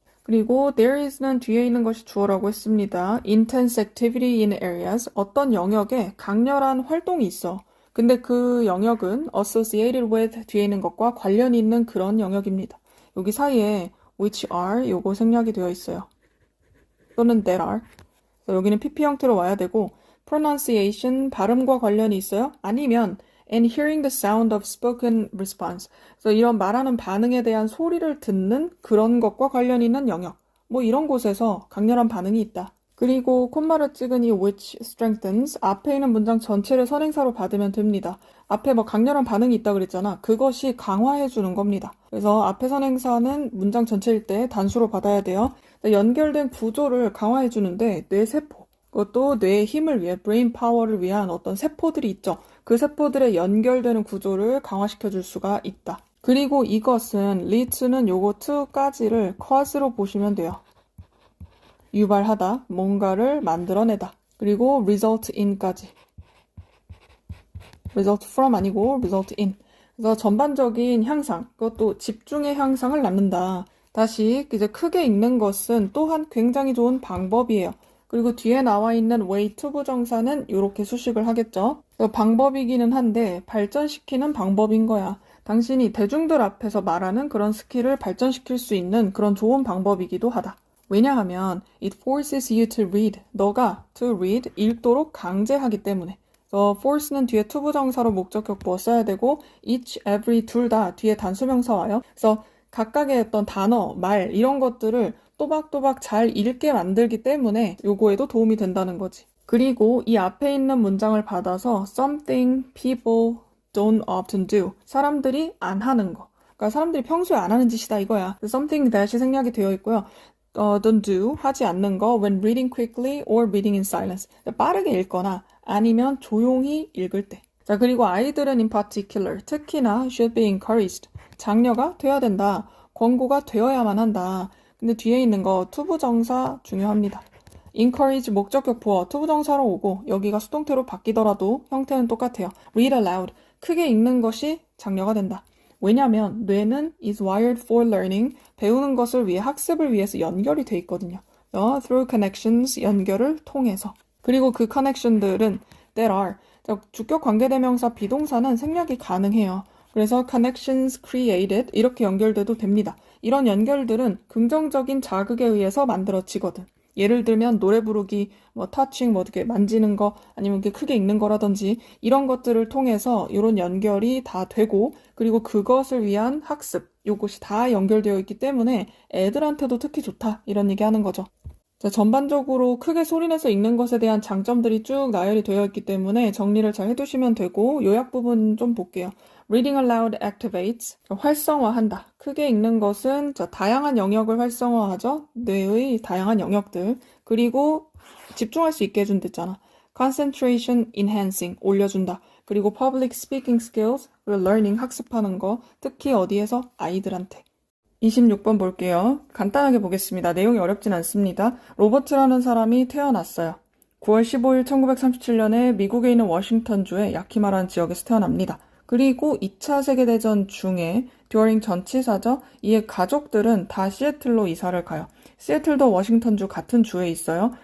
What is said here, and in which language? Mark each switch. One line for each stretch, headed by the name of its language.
Korean: 그리고
English: there is
Korean: 는 뒤에 있는 것이 주어라고 했습니다.
English: intense activity in areas,
Korean: 어떤 영역에 강렬한 활동이 있어. 근데 그 영역은
English: associated with
Korean: 뒤에 있는 것과 관련이 있는 그런 영역입니다. 여기 사이에
English: which are
Korean: 요거 생략이 되어 있어요. 또는
English: that are.
Korean: 여기는 PP 형태로 와야 되고 pronunciation 발음과 관련이 있어요. 아니면
English: and hearing the sound of spoken response.
Korean: 그래서 이런 말하는 반응에 대한 소리를 듣는 그런 것과 관련 있는 영역. 뭐 이런 곳에서 강렬한 반응이 있다. 그리고 콤마를 찍은 이
English: which strengthens
Korean: 앞에 있는 문장 전체를 선행사로 받으면 됩니다. 앞에 뭐 강렬한 반응이 있다 그랬잖아. 그것이 강화해 주는 겁니다. 그래서 앞에 선행사는 문장 전체일 때 단수로 받아야 돼요. 연결된 구조를 강화해 주는데 뇌세포. 그것도 뇌의 힘을 위해 브레인 파워를 위한 어떤 세포들이 있죠. 그 세포들의 연결되는 구조를 강화시켜 줄 수가 있다. 그리고 이것은 leads는 요거 to까지를 cause로 보시면 돼요. 유발하다, 뭔가를 만들어내다. 그리고
English: result in
Korean: 까지.
English: result from
Korean: 아니고
English: result in.
Korean: 그래서 전반적인 향상, 그것도 집중의 향상을 낳는다. 다시 이제 크게 읽는 것은 또한 굉장히 좋은 방법이에요. 그리고 뒤에 나와 있는
English: way to
Korean: 부정사는 이렇게 수식을 하겠죠. 방법이기는 한데 발전시키는 방법인 거야. 당신이 대중들 앞에서 말하는 그런 스킬을 발전시킬 수 있는 그런 좋은 방법이기도 하다.
English: 왜냐하면 it forces you to read.
Korean: 너가
English: to read,
Korean: 읽도록 강제하기 때문에. 그래서 force는 뒤에 to 부정사로 목적격보어 써야 되고 each, every 둘 다 뒤에 단수명사 와요. 그래서 각각의 어떤 단어, 말 이런 것들을 또박또박 잘 읽게 만들기 때문에 요거에도 도움이 된다는 거지. 그리고 이 앞에 있는 문장을 받아서
English: something people don't often do.
Korean: 사람들이 안 하는 거. 그러니까 사람들이 평소에 안 하는 짓이다 이거야.
English: something that
Korean: 이 생략이 되어 있고요.
English: don't do,
Korean: 하지 않는 거
English: when reading quickly or reading in silence.
Korean: 빠르게 읽거나 아니면 조용히 읽을 때.
English: 자,
Korean: 그리고 아이들은
English: in particular,
Korean: 특히나
English: should be encouraged.
Korean: 장려가 돼야 된다. 권고가 되어야만 한다. 근데 뒤에 있는 거 투부정사 중요합니다. encourage 목적격 보어 투부정사로 오고 여기가 수동태로 바뀌더라도 형태는 똑같아요.
English: read aloud
Korean: 크게 읽는 것이 장려가 된다. 왜냐하면 뇌는
English: is wired for learning
Korean: 배우는 것을 위해 학습을 위해서 연결이 돼 있거든요.
English: through connections
Korean: 연결을 통해서. 그리고 그 connection들은
English: that are
Korean: 주격 관계대명사 비동사는 생략이 가능해요. 그래서
English: connections created
Korean: 이렇게 연결돼도 됩니다. 이런 연결들은 긍정적인 자극에 의해서 만들어지거든. 예를 들면 노래 부르기, touching, 이렇게 만지는 거, 아니면 이렇게 크게 읽는 거라든지 이런 것들을 통해서 이런 연결이 다 되고 그리고 그것을 위한 학습, 이것이 다 연결되어 있기 때문에 애들한테도 특히 좋다 이런 얘기 하는 거죠. 자, 전반적으로 크게 소리내서 읽는 것에 대한 장점들이 쭉 나열이 되어 있기 때문에 정리를 잘 해두시면 되고 요약 부분 좀 볼게요.
English: Reading aloud activates,
Korean: 활성화한다. 크게 읽는 것은 다양한 영역을 활성화하죠. 뇌의 다양한 영역들. 그리고 집중할 수 있게 해준댔잖아.
English: Concentration enhancing,
Korean: 올려준다. 그리고
English: public speaking skills, learning,
Korean: 학습하는 거. 특히 어디에서? 아이들한테. 26번 볼게요. 간단하게 보겠습니다. 내용이 어렵진 않습니다. 로버트라는 사람이 태어났어요. 9월 15일 1937년에 미국에 있는 워싱턴주의 야키마라는 지역에서 태어납니다. 그리고 2차 세계대전 중에 during 전치사죠. 이에 가족들은 다 시애틀로 이사를 가요. 시애틀도 워싱턴주 같은 주에 있어요.